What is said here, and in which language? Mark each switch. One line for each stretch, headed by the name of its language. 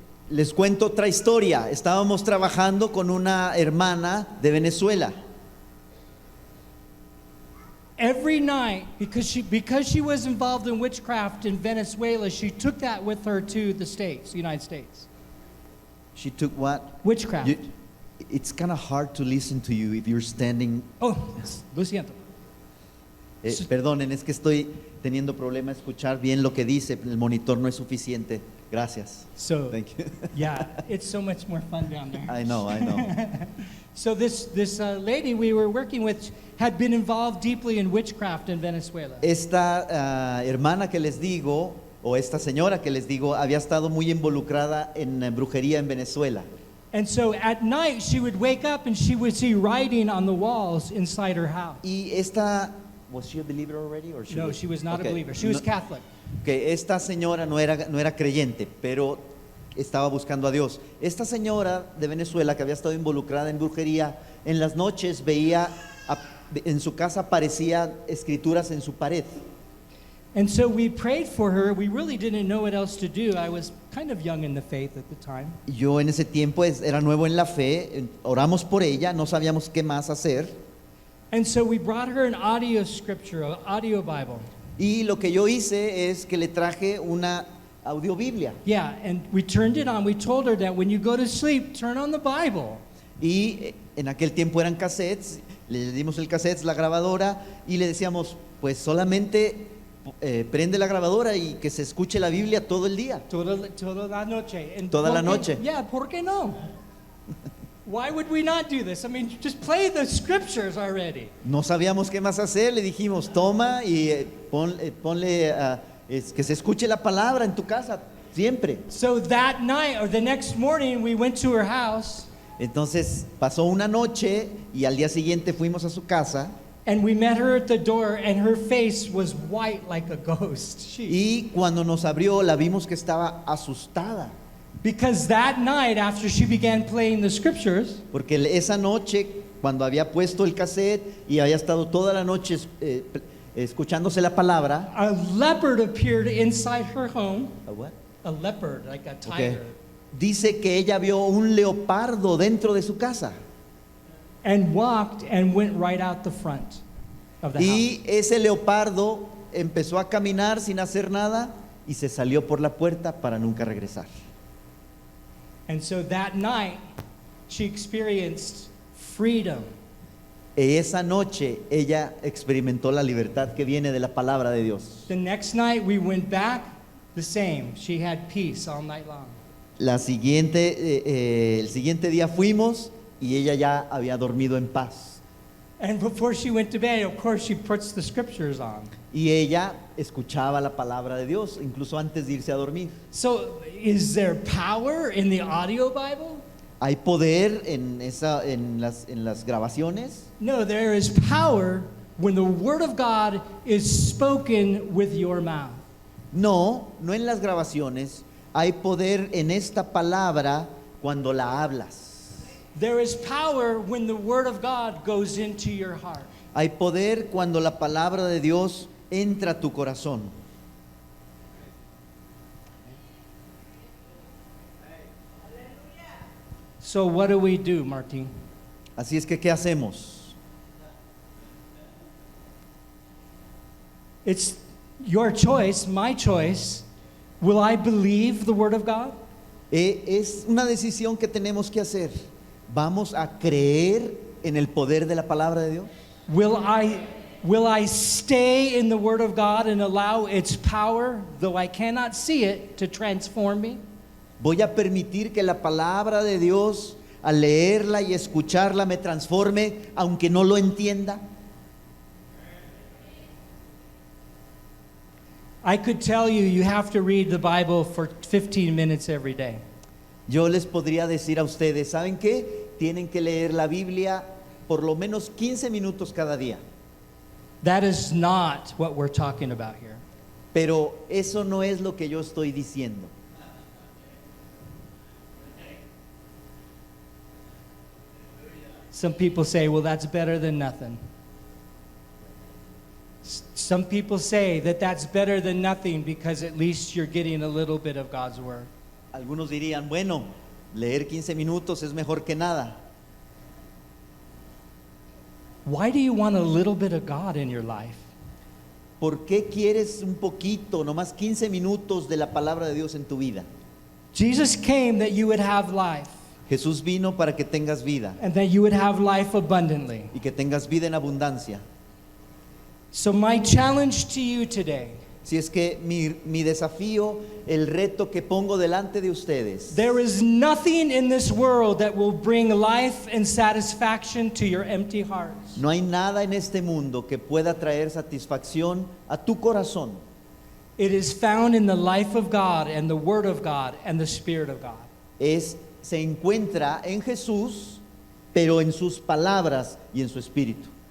Spanish: Les cuento otra historia. Estábamos trabajando con una hermana de Venezuela.
English: Every night, because she was involved in witchcraft in Venezuela, she took that with her to the States, the United States. She took what? Witchcraft. It's kind of hard to listen to you if you're standing.
Spanish: Oh, lo siento. Perdonen, es que estoy teniendo problema escuchar bien lo que dice. El monitor no es suficiente. Gracias.
English: So, Thank you. yeah, it's so much more fun down there. I know. So this lady we were working with had been involved deeply in witchcraft in Venezuela.
Spanish: Esta hermana que les digo, o esta señora que les digo, había estado muy involucrada en brujería en Venezuela.
English: And so at night she would wake up and she would see writing on the walls inside her house.
Spanish: Y esta,
English: was she a believer already? Or No, she was not Okay. a believer. She was No- Catholic.
Spanish: que esta señora no era creyente, pero estaba buscando a Dios. Esta señora de Venezuela que había estado involucrada en brujería, en las noches veía, en su casa aparecían escrituras en su pared.
English: And so we prayed for her. We really didn't know what else to do. I was kind of young in the faith at the time.
Spanish: Yo en ese tiempo era nuevo en la fe, oramos por ella, no sabíamos qué más hacer.
English: And so we brought her an audio scripture, an audio Bible.
Spanish: Y lo que yo hice es que le traje una audiobiblia.
English: Yeah, and we turned it on. We told her that when you go to sleep, turn on the Bible.
Spanish: Y en aquel tiempo eran cassettes, le dimos el cassette, la grabadora, y le decíamos, pues solamente prende la grabadora y que se escuche la Biblia todo el día. Toda la noche.
English: And
Spanish: Toda la ¿por qué? noche.
English: Yeah,
Spanish: ¿por qué no?
English: Why would we not do this? I mean, just play the scriptures already.
Spanish: No sabíamos qué más hacer, le dijimos, toma y ponle que se escuche la palabra en tu casa, siempre.
English: So that night or the next morning, we went to her house
Spanish: Entonces pasó una noche y al día siguiente fuimos a su casa
English: and we met her at the door, and her face was white like a ghost.
Spanish: y cuando nos abrió la vimos que estaba asustada.
English: Because that night, after she began playing the scriptures,
Spanish: Porque esa noche, cuando había puesto el cassette y había estado toda la noche escuchándose la palabra,
English: a leopard appeared inside her home. ¿a what? A leopard, like a Okay. tiger.
Spanish: Dice que ella vio un leopardo dentro de su casa
English: And walked and went right out the front of the house.
Spanish: y ese leopardo empezó a caminar sin hacer nada y se salió por la puerta para nunca regresar.
English: And so that night, she experienced freedom.
Spanish: Esa noche ella experimentó la libertad que viene de la palabra de Dios.
English: The next night, we went back, the same. She had peace all night long.
Spanish: El siguiente día fuimos y ella ya había dormido en paz.
English: And before she went to bed, of course, she puts the scriptures on.
Spanish: Y ella escuchaba la palabra de Dios, incluso antes de irse a dormir.
English: So, is there power in the audio Bible?
Spanish: ¿Hay poder en las grabaciones?
English: No, there is power when the Word of God is spoken with your mouth.
Spanish: No, no en las grabaciones. Hay poder en esta palabra cuando la hablas.
English: There is power when the Word of God goes into your heart.
Spanish: Hay poder cuando la palabra de Dios entra a tu corazón.
English: So what do we do, Martin?
Spanish: Así es que, ¿qué hacemos?
English: It's your choice, my choice. Will I believe the Word of God?
Spanish: Es una decisión que tenemos que hacer. ¿Vamos a creer en el poder de la palabra de Dios?
English: Will I stay in the Word of God and allow its power, though I cannot see it, to transform me?
Spanish: ¿Voy a permitir que la palabra de Dios, al leerla y escucharla, me transforme, aunque no lo entienda?
English: I could tell you, you have to read the Bible for 15 minutes every day.
Spanish: Yo les podría decir a ustedes, ¿saben qué? Tienen que leer la Biblia por lo menos 15 minutos cada día.
English: That is not what we're talking about here.
Spanish: Pero eso no es lo que yo estoy diciendo.
English: Some people say, well, that's better than nothing. Some people say that that's better than nothing because at least you're getting a little bit of God's Word.
Spanish: Algunos dirían, bueno, leer 15 minutos es mejor que nada.
English: Why do you want a little bit of God in your life?
Spanish: ¿Por qué quieres un poquito, nomás 15 minutos de la palabra de Dios en tu vida?
English: Jesus came that you would have life
Spanish: Jesús vino para que tengas vida
English: and that you would have life abundantly.
Spanish: y que tengas vida en abundancia.
English: So my challenge to you today,
Spanish: Si es que mi desafío, el reto que pongo delante de ustedes,
English: there is nothing in this world that will bring life and satisfaction to your empty hearts.
Spanish: no hay nada en este mundo que pueda traer satisfacción a tu corazón.
English: It is found in the life of God and the Word of God and the Spirit of God.
Spanish: Se encuentra en Jesús, pero en sus palabras y en su espíritu.